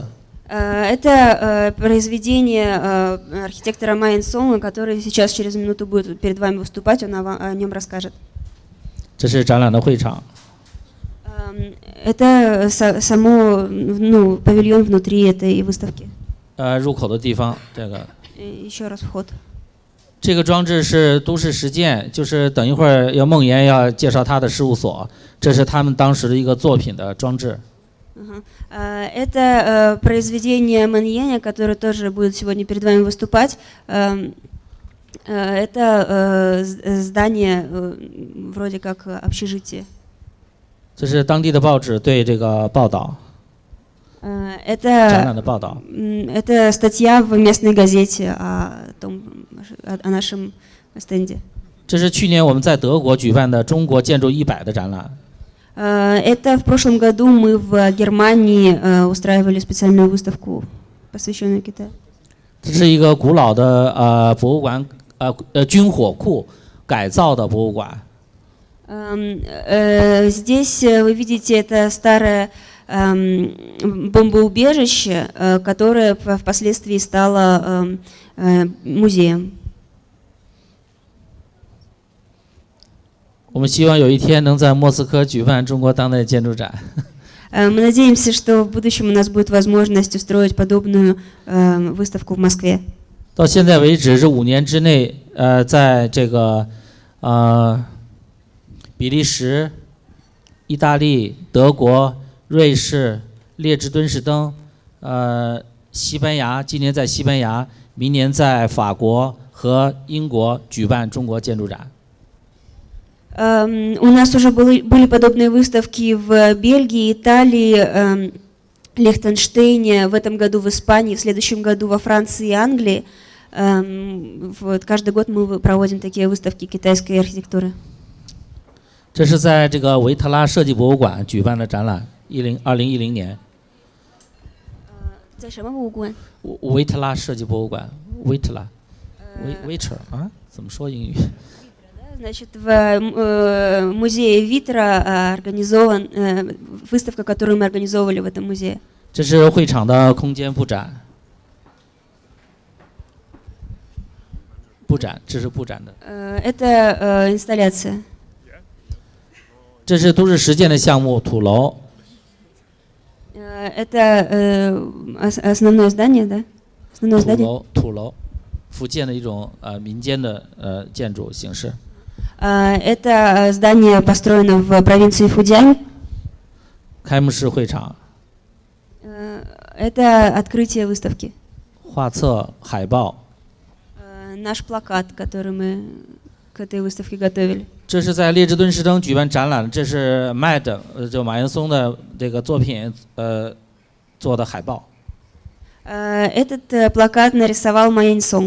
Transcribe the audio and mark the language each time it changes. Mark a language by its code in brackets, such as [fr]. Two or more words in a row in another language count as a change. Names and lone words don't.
[ru] Это произведение архитектора Ма Яньсуна, который сейчас через минуту будет перед вами выступать, он о нем расскажет. [zh] 这是展览的会场。 [ru] Это само, павильон внутри этой выставки. [zh] 入口的地方，这个。 [ru] Еще раз вход. [zh] 这个装置是都市实践，就是等一会儿孟岩要介绍他的事务所，这是他们当时的一个作品的装置。 [ru] Это произведение Мэн Яня, который тоже будет сегодня перед вами выступать. Это здание вроде как общежитие. [zh] 这是当地的报纸对这个报道。展览的报道。 [ru] Это статья в местной газете о нашем стенде. [zh] 这是去年我们在德国举办的中国建筑100的展览。 [ru] Это в прошлом году мы в Германии устраивали специальную выставку, посвященную Китаю. [zh] 这是一个古老的博物馆，军火库改造的博物馆。 [ru] Здесь вы видите это старое бомбоубежище, которое впоследствии стало музеем. [zh] 我们希望有一天能在莫斯科举办中国当代建筑展。 [ru] Мы надеемся, что в будущем у нас будет возможность устроить подобную выставку в Москве. [zh] 到现在为止是5年之内，在这个比利时、意大利、德国、瑞士、列支敦士登、 西班牙，今年在西班牙，明年在法国和英国举办中国建筑展。 [ru] У нас уже были подобные выставки в Бельгии, Италии, Лихтенштейне, в этом году в Испании, в следующем году во Франции и Англии. Вот, каждый год мы проводим такие выставки китайской архитектуры. [zh] 这是在这个维特拉设计博物馆举办的展览，2010年。在什么博物馆？维特拉设计博物馆，维特拉，Waiter啊，怎么说英语？ [ru] Значит, в музее Витра организован выставка, которую мы организовывали в этом музее. [zh] 这是会场的空间布展，这是布展的。 [ru] Это инсталляция. [zh] 这是都市实践的项目土楼。 [ru] Это основное здание, да? Основное здание. [zh] 土楼，福建的一种民间的建筑形式。 [ru] Это здание построено в провинции Фудзянь. [zh] 开幕式会场。 [ru] Это открытие выставки. [zh] 画册、海报。 [ru] Наш плакат, который мы к этой выставке готовили. [zh] 这是在列支敦士登举办展览，这是 MAD 就马岩松的这个作品做的海报。 [ru] Этот плакат нарисовал Ма Яньсун.